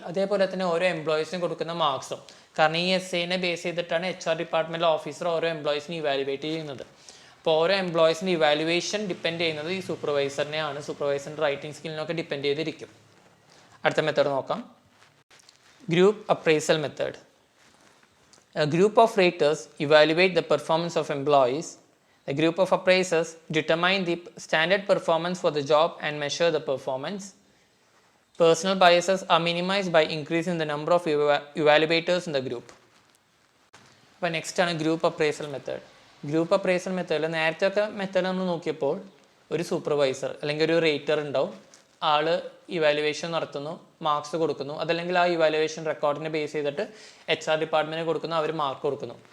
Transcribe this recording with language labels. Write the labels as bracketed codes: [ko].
[ml] അതേപോലെ തന്നെ ഓരോ എംപ്ലോയീസിനും കൊടുക്കുന്ന മാർക്സും. കാരണം ഈ എസ്സേനെ ബേസ് ചെയ്തിട്ടാണ് HR ഡിപ്പാർട്ട്മെൻറ്റിലെ ഓഫീസർ ഓരോ എംപ്ലോയീസിനെ ഇവാലുവേറ്റ് ചെയ്യുന്നത്. അപ്പോൾ ഓരോ എംപ്ലോയീസിൻ്റെ ഇവാലുവേഷൻ ഡിപ്പെൻഡ് ചെയ്യുന്നത് ഈ സൂപ്പർവൈസറിനെയാണ്. സൂപ്പർവൈസറിൻ്റെ റൈറ്റിംഗ് സ്കില്ലിനൊക്കെ ഡിപ്പെൻഡ് ചെയ്തിരിക്കും. അടുത്ത മെത്തേഡ് നോക്കാം, group appraisal method. [en] A group of raters evaluate the performance of employees. A group of appraisers determine the standard performance for the job and measure the performance. Personal biases are minimized by increasing the number of evaluators in the group. [ml] അപ്പോൾ next ആണ് group appraisal method. Group appraisal മെത്തേഡിൽ നേരത്തെ method നമ്മൾ നോക്കിയപ്പോൾ ഒരു supervisor അല്ലെങ്കിൽ ഒരു റേറ്റർ ഉണ്ടാവും. ആൾ ഇവാലുവേഷൻ നടത്തുന്നു, മാർക്സ് കൊടുക്കുന്നു. അതല്ലെങ്കിൽ ആ ഇവാലുവേഷൻ റെക്കോർഡിനെ ബേസ് ചെയ്തിട്ട് HR ഡിപ്പാർട്ട്മെൻറ്റിന് കൊടുക്കുന്നു, അവർ മാർക്ക് കൊടുക്കുന്നു.